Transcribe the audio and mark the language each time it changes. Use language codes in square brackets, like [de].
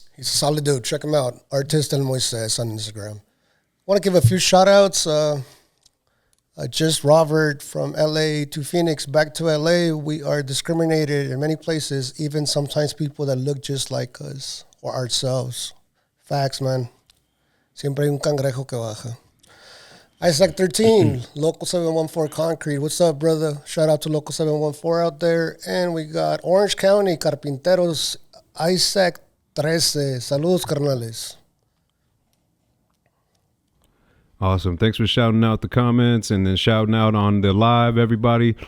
[en] He's a solid dude. Check him out. Artist El Moises on Instagram. Want to give a few shout outs. Just Robert from LA to Phoenix, back to LA. We are discriminated in many places, even sometimes people that look just like us or ourselves. Facts, man. [es] Siempre hay un cangrejo que baja. [en] Isaac 13, Local 714 Concrete. What's up, brother? Shout out to Local 714 out there. And we got Orange County, Carpinteros, Isaac 13. [es] Saludos, carnales. [en] Awesome. Thanks for shouting out the comments and then shouting out on the live, everybody.